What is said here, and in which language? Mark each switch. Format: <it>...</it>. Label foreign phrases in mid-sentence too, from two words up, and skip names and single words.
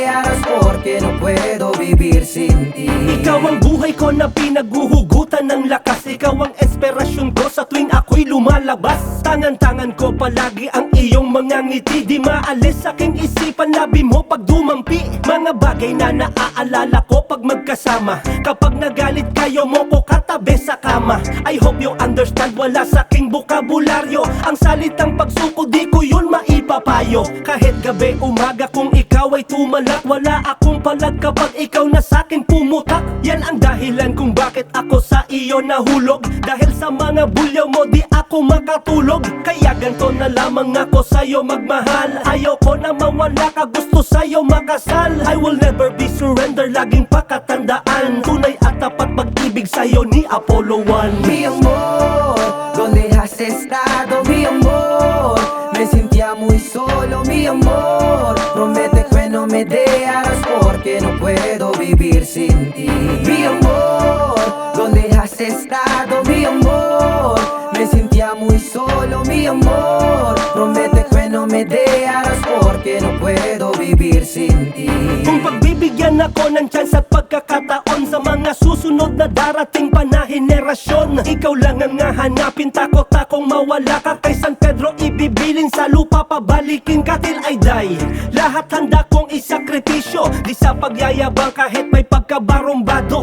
<es>ideas porque no puedo vivir sin ti.</es> <tl>Ikaw ang buhay ko na pinaghuhugutan ng lakas. Ikaw ang inspirasyon ko sa tuwing ako'y lumalabas. Tangan-tangan ko palagi ang iyong mga ngiti. Di maalis sa aking isipan, labi mo pag dumampi. Mga bagay na naaalala ko pag magkasama. Kapag nagalit kayo mo ko katabi sa kama.</tl> <en>I hope you understand,</en> <tl>wala sa aking bukabularyo. Ang salitang pagsuko di ko yun maipapayo. Kahit gabi umaga kung ikaw ay tumalak, wala akong palag kapag ikaw na sa'kin pumutak. Yan ang dahilan kung bakit ako sa iyo nahulog. Dahil sa mga bulyaw mo di ako makatulog. Kaya ganto na lamang ako sa'yo magmahal. Ayaw ko na mawala ka, gusto sa'yo makasal.</tl> <en>I will never be surrender,</en> <tl>laging pakatandaan. Tunay at tapat pag-ibig sa'yo ni Apollo 1.</tl> <es>Mi amor, ¿dónde has estado, mi amor? Me sentía muy solo, mi amor. Promete que no me dejarás porque no puedo vivir sin ti. Mi amor, ¿dónde has estado, mi amor? Me sentía muy solo, mi amor. Promete que no me dejarás porque no puedo vivir sin ti.</es> <tl>Kung pagbibigyan ako ng chance at pagkakataon sa mga susunod na darating pa na henerasyon, ikaw lang ang hahanapin, takot akong mawala ka. Kay San Pedro ibibilin sa lupa, pabalikin ka</tl> <en>till I die.</en> <tl>Lahat handa kong isakripisyo, di sa pagyayabang kahit may pagkabarumbado.</tl>